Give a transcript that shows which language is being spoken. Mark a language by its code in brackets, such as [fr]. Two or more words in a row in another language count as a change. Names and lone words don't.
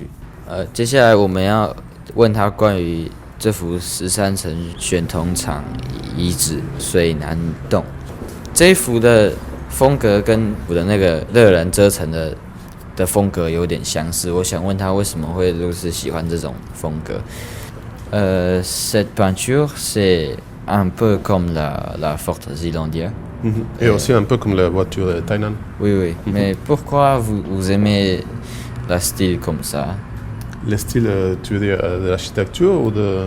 [zh] 接下来我们要问他关于这幅13层选铜厂遗址水南洞这一幅的风格跟我的那个热兰遮城的风格有点相似，我想问他为什么会如此喜欢这种风格。 [fr] Cette peinture, c'est un peu comme la Forte Zeelandia. Et aussi un peu comme la voiture de Tainan. Oui. Mais pourquoi vous aimez le style comme ça? Le style, tu veux dire, de l'architecture ou de...